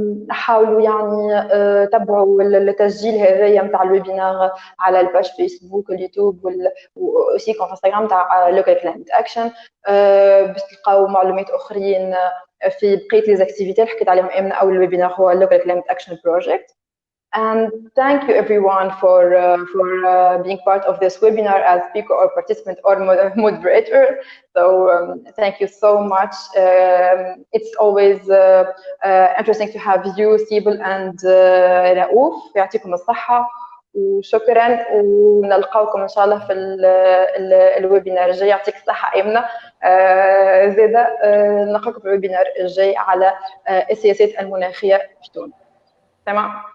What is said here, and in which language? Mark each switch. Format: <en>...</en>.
<ar>حاولوا يعني تبعوا التسجيل هذايا نتاع الويبينار على الباج فيسبوك اليوتيوب واوسي كونت انستغرام تاع لوكال كلايمت اكشن باش تلقاو معلومات اخرين في بقيه لي زاكتيفيتي اللي حكيت عليهم امنا. اول ويبينار هو لوكال كلايمت اكشن بروجكت.</ar> <en>And thank you everyone for being part of this webinar as speaker or participant or moderator. So thank you so much. It's always interesting to have you, Sybil and Raouf.</en> <ar>يعطيكم الصحة وشكرا ونلقاكم ان شاء الله في الويبينار الجاي. يعطيك الصحة ايمنة. زيادة نلقاكم في الويبينار الجاي على السياسات المناخية في تونس. تمام.</ar>